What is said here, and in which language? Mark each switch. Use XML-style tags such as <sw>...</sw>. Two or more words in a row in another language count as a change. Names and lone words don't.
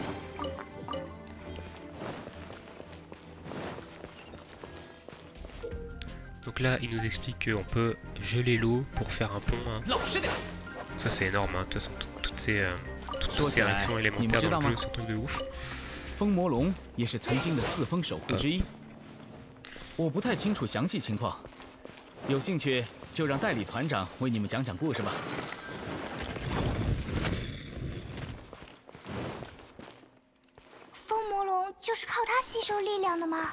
<fr>Donc là il nous explique qu'on peut geler l'eau pour faire un pont. Hein. Ça c'est énorme, hein. De toute façon toutes ces réactions élémentaires dans le jeu, c'est un truc de ouf.</fr> <zh>风魔龙也是曾经的四风守护之一。我不太清楚详细情况，有兴趣就让代理团长为你们讲讲故事吧。风魔龙就是靠它吸收力量的吗？</zh>